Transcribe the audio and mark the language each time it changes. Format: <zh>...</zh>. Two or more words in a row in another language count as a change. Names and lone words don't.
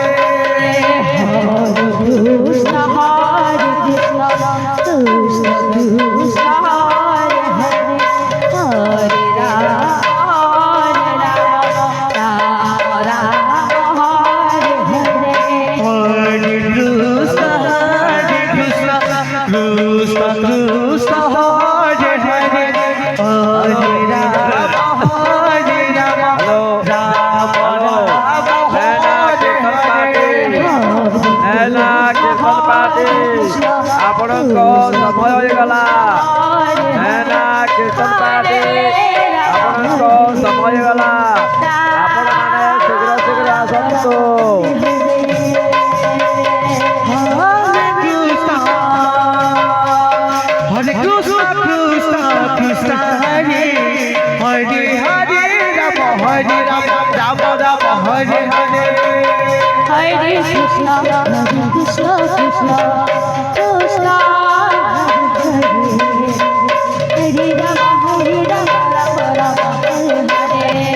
<sa>হরে কৃষ্ণ কৃষ্ণ কৃষ্ণ হরে হরে হরে রাম রাম হরে হরে হরে কৃষ্ণ কৃষ্ণ কৃষ্ণ হরে হরে হরে রাম রাম</sa> <or>ଆପଣଙ୍କ ସମୟ ହେଇଗଲା କୀର୍ତ୍ତନ ପାଠେ ଆପଣଙ୍କ ସମୟ ହେଇଗଲା ଆପଣମାନେ ଶୀଘ୍ର ଶୀଘ୍ର ଆସନ୍ତୁ।</or> <sa>हरे कृष्ण कृष्ण कृष्ण हरे हरे हरे राम राम राम हरे हरे हरे कृष्ण कृष्ण कृष्ण कृष्ण हरे राम राम राम हरे हरे</sa>